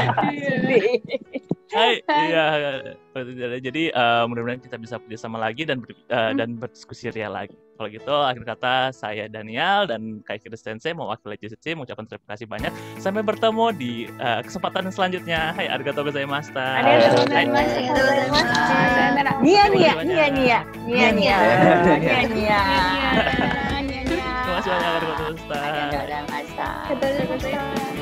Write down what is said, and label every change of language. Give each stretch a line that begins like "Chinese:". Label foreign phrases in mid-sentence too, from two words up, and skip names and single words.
Indonesian: Hai, iya. Jadi mudah-mudahan kita bisa bekerjasama lagi dan berdiskusi ria lagi. Kalau gitu, akhir kata saya Daniel dan Kaikiri Sensei mewakili JCC mengucapkan terima kasih banyak. Sampai bertemu di kesempatan selanjutnya. Hai,
Japanese: ありがとうございます. ありがとうございます.
Indonesian: Nia. Terima kasih banyak,
Japanese: ありがとうございます.